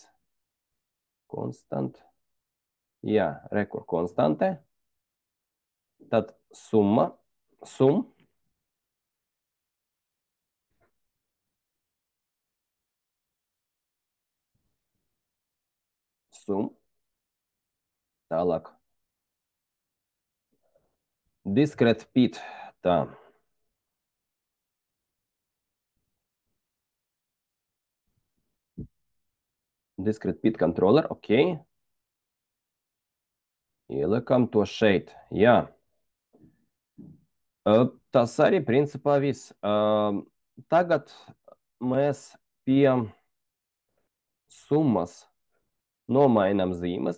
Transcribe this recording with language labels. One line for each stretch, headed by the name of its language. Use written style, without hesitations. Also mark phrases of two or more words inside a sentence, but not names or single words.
Latvian: Konstant. Jā, rekur konstante. Tad summa. Sum.
English: Sum.
Latvian: Tālāk.
English: Discrete pit. Tā. Discrete pit controller.
Latvian: Ok. Ieliekam to šeit. Jā. Tas arī principā viss. Tagad mēs pie summas nomainām zīmes.